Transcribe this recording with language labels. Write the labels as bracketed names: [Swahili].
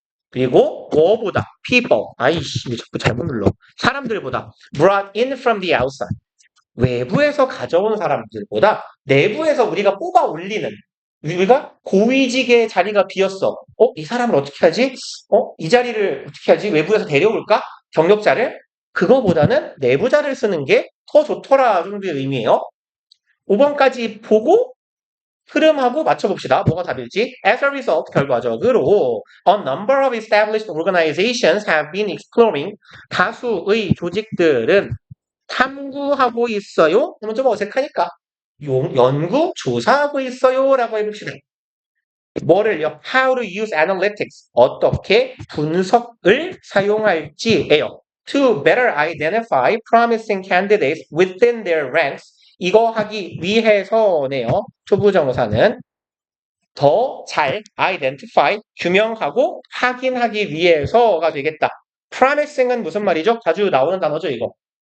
[Korean] 그리고 뭐보다 people 아이씨 왜 자꾸 잘못 눌러 사람들보다 [English] brought in from the outside [Korean] 외부에서 가져온 사람들보다 내부에서 우리가 뽑아 올리는 우리가 고위직의 자리가 비었어. 이 사람을 어떻게 하지? 이 자리를 어떻게 하지? 외부에서 데려올까? 경력자를? 그거보다는 내부자를 쓰는 게 더 좋더라 정도의 의미예요. 5번까지 보고 흐름하고 맞춰봅시다. 뭐가 답일지. [English] As a result, [Korean] 결과적으로 [English] a number of established organizations have been exploring [Korean] 다수의 조직들은 탐구하고 있어요. 그러면 좀 어색하니까 연구, 조사하고 있어요 라고 해봅시다. 뭐를요? [English] How to use analytics. [Korean] 어떻게 분석을 사용할지예요. [English] To better identify promising candidates within their ranks. [Korean] 이거 하기 위해서네요. 초부정사는 더 잘 identify, 규명하고 확인하기 위해서가 되겠다. promising은 무슨 말이죠? 자주 나오는 단어죠, 이거.